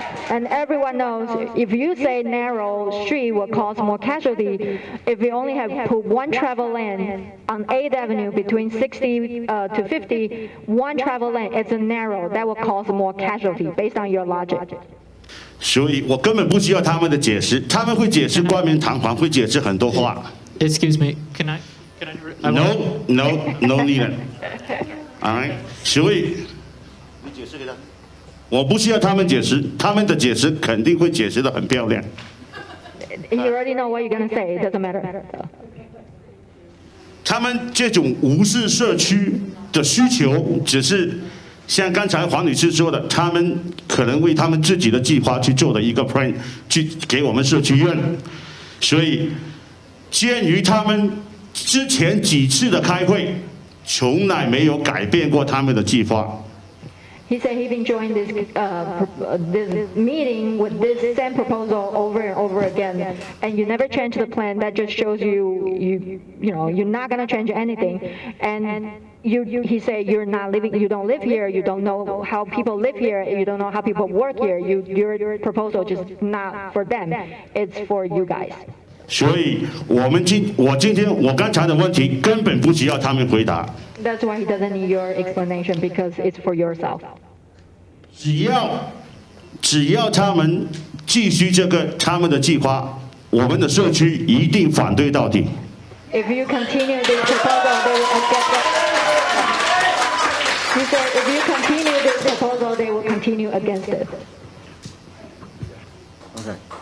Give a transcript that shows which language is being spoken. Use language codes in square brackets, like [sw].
[en] And everyone knows if you say narrow street will cause more casualty, if you only have put one travel lane on 8th Avenue between 60 to 50, one travel lane, it's a narrow, that will cause more casualty based on your logic. [zh] 所以我根本不需要他们的解释，他们会解释冠冕堂皇，会解释很多话。 [en] Excuse me, can I No need. All right. [zh] 所以你解释给他。我不需要他们解释，他们的解释肯定会解释得很漂亮。 [en] You already know what you're going to say. It doesn't matter. [zh] 他们这种无视社区的需求，只是像刚才黄女士说的，他们可能为他们自己的计划去做的一个 plan， 去给我们社区用。所以，鉴于他们之前几次的开会，从来没有改变过他们的计划。 [en] He said he's been joining this meeting with this same proposal over and over again, and you never change the plan. That just shows you know you're not going to change anything. And he said you don't live here, you don't know how people live here, you don't know how people work here. Your proposal just not for them, it's for you guys. [zh] 所以我刚才的问题根本不需要他们回答。 [en] That's why he doesn't need your explanation because it's for yourself. [zh] 只要他们继续他们的计划，我们的社区一定反对到底。 [en] If you continue this proposal, they will against it. He said if you continue this proposal, they will continue against it. Okay.